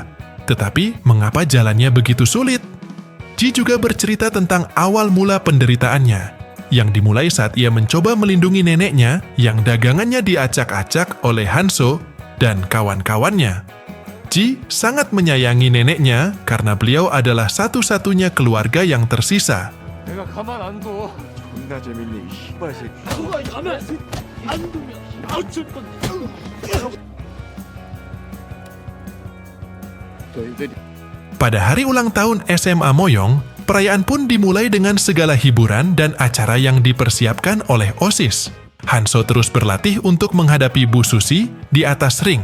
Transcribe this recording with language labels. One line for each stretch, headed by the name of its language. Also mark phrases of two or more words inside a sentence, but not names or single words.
Indonesian: Tetapi, mengapa jalannya begitu sulit? Ji juga bercerita tentang awal mula penderitaannya, yang dimulai saat ia mencoba melindungi neneknya yang dagangannya diacak-acak oleh Hanso dan kawan-kawannya. Ji sangat menyayangi neneknya karena beliau adalah satu-satunya keluarga yang tersisa.
Korean: 내가 가만 안 둬. 존나 재밌네 이 씨발 새끼. 가만 안 두면 아웃줄 건.
Indonesian: Pada hari ulang tahun SMA Moyong, perayaan pun dimulai dengan segala hiburan dan acara yang dipersiapkan oleh OSIS. Hanso terus berlatih untuk menghadapi Bu Susi di atas ring.